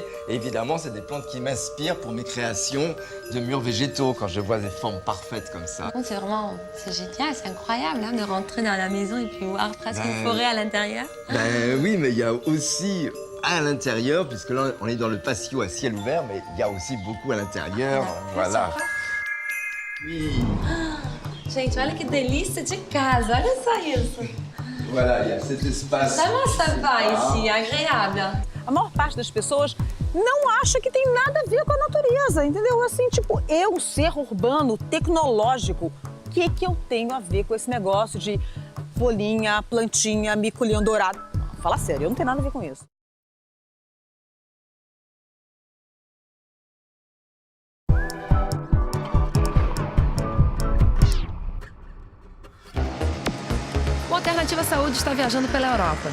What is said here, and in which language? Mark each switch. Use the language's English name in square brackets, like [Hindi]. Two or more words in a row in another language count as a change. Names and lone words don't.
[French] Et évidemment, c'est des plantes qui m'inspirent pour mes créations de murs végétaux, quand je vois des formes parfaites comme ça. C'est génial, c'est incroyable hein, de rentrer dans la maison et puis voir presque une forêt à l'intérieur. Ben oui, mais il y a aussi à l'intérieur, puisque là on est dans le patio à ciel ouvert, mais il y a aussi beaucoup à l'intérieur. Voilà. Oui. [Portuguese] Gente, olha que delícia de casa, olha só isso. [French] Voilà, il y a cet espace. Comment ça va ici, agréable. [Portuguese] A maior parte das pessoas não acha que tem nada a ver com a natureza, entendeu? Assim, tipo, eu, ser urbano, tecnológico, o que eu tenho a ver com esse negócio de folhinha, plantinha, mico-leão dourado? Fala sério, eu não tenho nada a ver com isso. O Alternativa Saúde está viajando pela Europa.